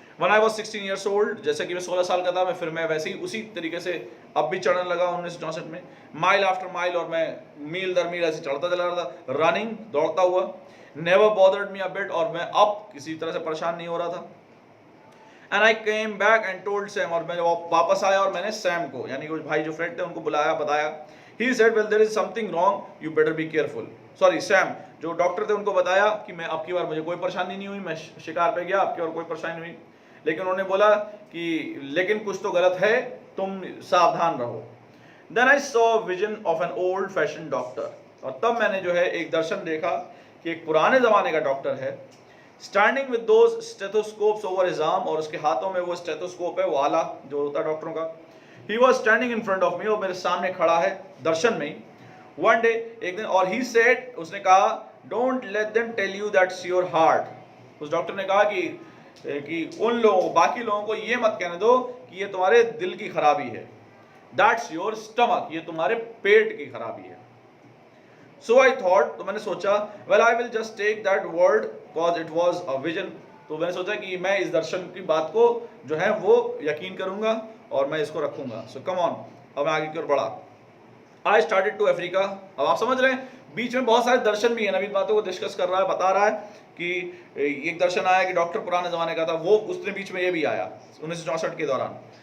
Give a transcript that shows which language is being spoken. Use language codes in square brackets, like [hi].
[en] When I was 16 years old, [hi] जैसे कि मैं 16 साल का था, मैं फिर मैं वैसे ही उसी तरीके से अब भी चढ़ने लगा 1964 में, [en] mile after mile, [hi] और मैं मील दर मील ऐसे चढ़ता चला रहा था, रनिंग, दौड़ता हुआ. [en] Never bothered me a bit, [hi] और मैं अब किसी तरह से परेशान नहीं हो रहा था. [en] And I came back and told Sam, [hi] और मैं वापस आया और मैंने सैम को, यानी कुछ भाई जो फ्रेंड थे उनको बुलाया, बताया. [en] He said, well there is something wrong, you better be careful. [hi] Sorry, Sam जो डॉक्टर थे उनको बताया कि मैं अब की बार मुझे कोई परेशानी नहीं हुई, मैं शिकार पे गया, अब की बार कोई परेशानी नहीं हुई, लेकिन उन्होंने बोला कि लेकिन कुछ तो गलत है, तुम सावधान रहो. [en] Then I saw a vision of an old fashioned doctor, [hi] और तब मैंने जो है एक दर्शन देखा कि एक पुराने ज़माने का डॉक्टर है, [en] standing with those stethoscopes over his arm, [hi] और उसके हाथों में वो स्टेथोस्कोप है, वो आला जो होता है डॉक्टरों का. [en] he was standing in front of me, [hi] और मेरे सामने खड़ा है दर्शन में ही. [en] one day, [hi] एक दिन, और [en] he said, [hi] उसने कहा, [en] Don't let them tell you that's your heart. [hi] उस डॉक्टर ने कहा कि उन लोगों, बाकी लोगों को ये मत कहने दो कि ये तुम्हारे दिल की खराबी है. [en] that's your stomach, [hi] ये तुम्हारे पेट की खराबी है. [en] So I thought, [hi] तो मैंने सोचा, [en] well I will just take that word because it was a vision. [hi] तो मैंने सोचा कि मैं इस दर्शन की बात को जो है वो यकीन करूंगा और मैं इसको रखूंगा. [en] So come on, [hi] अब मैं आगे की ओर बढ़ा. [en] I started to Africa. [hi] अब आप समझ रहे हैं, बीच में बहुत सारे दर्शन भी हैं, नवीन बातों को डिस्कस कर रहा है, बता रहा है कि एक दर्शन आया कि डॉक्टर पुराने जमाने का था, वो उसने बीच में ये भी आया 1964 के दौरान.